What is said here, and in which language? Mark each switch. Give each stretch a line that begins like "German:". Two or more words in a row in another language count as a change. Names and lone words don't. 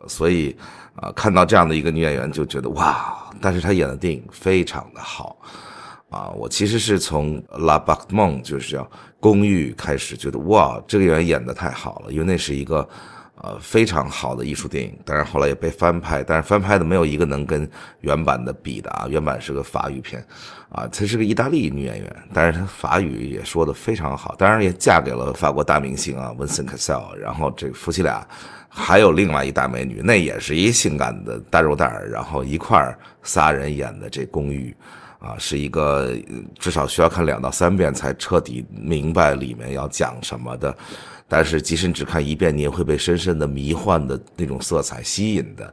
Chinese: 所以看到這樣的一個女演員就覺得哇，但是她演的電影非常的好啊。我其實是從 La Bâtiment 就是叫公寓開始覺得哇，這個演員演得太好了，因為那是一個非常好的藝術電影，當然後來也被翻拍，但是翻拍的沒有一個能跟原版的比的啊。原版是個法語片啊，她是個意大利女演員，但是她法語也說得非常好，當然也嫁給了法國大明星啊 Vincent Cassel， 然後這個夫妻俩還有另外一大美女，那也是一性感的大肉蛋，然後一塊仨人演的这公寓啊，是一個至少需要看2到3遍才徹底明白裡面要講什麼的，但是即使只看1遍，你也會被深深的迷幻的那種色彩吸引的。